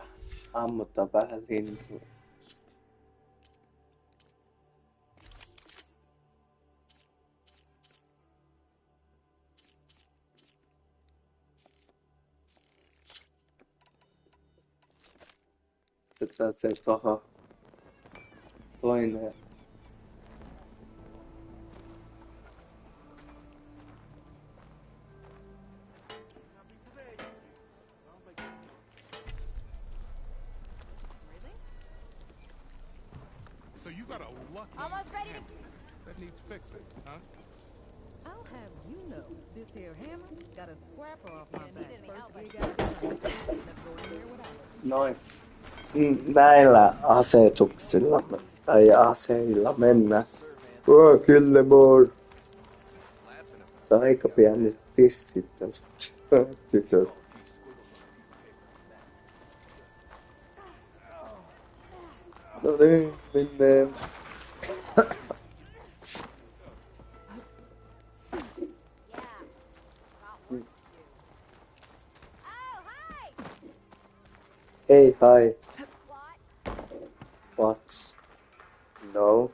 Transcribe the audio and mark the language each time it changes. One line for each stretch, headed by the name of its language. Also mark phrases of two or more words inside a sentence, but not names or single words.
Finnish: Ammuttaa vähän lintuja. Otetaan se tohon toinen.
English: So you got a lucky Almost ready to... hammer that needs fixing, huh? I'll have you know, this here hammer got a scrapper off my back. any First help. gig I got, let's go in there without it.
Finnish: Noin. Näillä asetuksilla tai aseilla mennään. Killemore. Aika pienet tissit tästä tytöt. No niin, mennään.
English: Hey, hi. What? No.